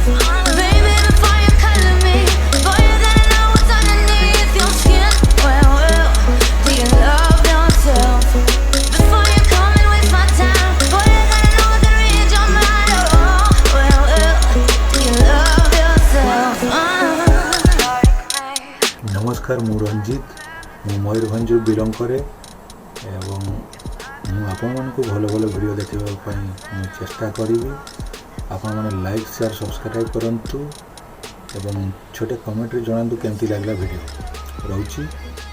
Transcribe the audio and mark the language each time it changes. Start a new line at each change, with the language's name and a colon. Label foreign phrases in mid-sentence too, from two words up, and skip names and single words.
English: Baby, before you color me, boy, that I know what's underneath your skin. Well, do you love yourself? Before you come and waste my time, boy, that I know I can read your mind. Do you love yourself?
Odia: ନମସ୍କାର ମୁଁ ରଞ୍ଜିତ ମୁଁ ମୟୂରଭଞ୍ଜ ବିଲଙ୍ଗ କରେ ଏବଂ ମୁଁ ଆପଣ ମାନଙ୍କୁ ଭଲ ଭଲ ଭିଡିଓ ଦେଖିବା ପାଇଁ ମୁଁ ଚେଷ୍ଟା କରିବି। ଆପଣ ମାନେ
English: like share subscribe
Odia: କରନ୍ତୁ ଏବଂ ଛୋଟେ କମେଣ୍ଟ ରେ ଜଣାନ୍ତୁ କେମିତି ଲାଗିଲା ଭିଡିଓ ରହୁଛି।